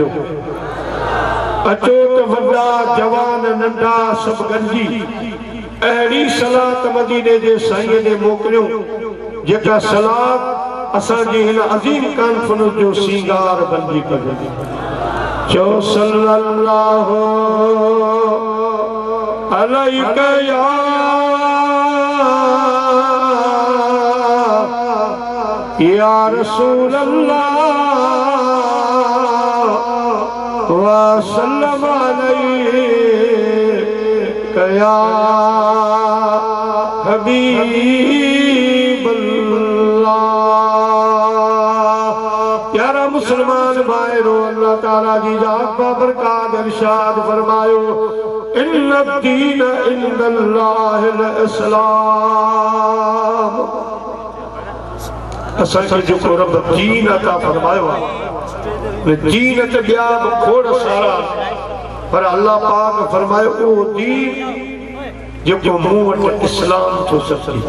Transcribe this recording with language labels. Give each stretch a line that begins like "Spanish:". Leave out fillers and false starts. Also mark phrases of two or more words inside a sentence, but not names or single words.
Sindhi: अचो त वॾा जवान नंढा सभु गंजी अहिड़ी सलात मदीने जे साईं ने मोकिलियो, जेका सलात असांजी हिन अज़ीम कॉन्फ्रेंस जो सींगार बंदी कजे।
Arabic: चो صلى الله عليك يا رسول الله وسلم عليك يا حبيب الله.
Sindhi: प्यारा मुसलमान भाइरो, अल्लाह ताला जी जात बरकत इरशाद फरमायो,
Arabic: إن الدين عند الله الإسلام.
Sindhi: असांखे जेको रब दीन अता फरमायो आहे, दीन त ॿिया बि खोड़ सारा, पर अल्लाह पाक फरमायो उहो दीन जेको मूं वटि इस्लाम थो सची।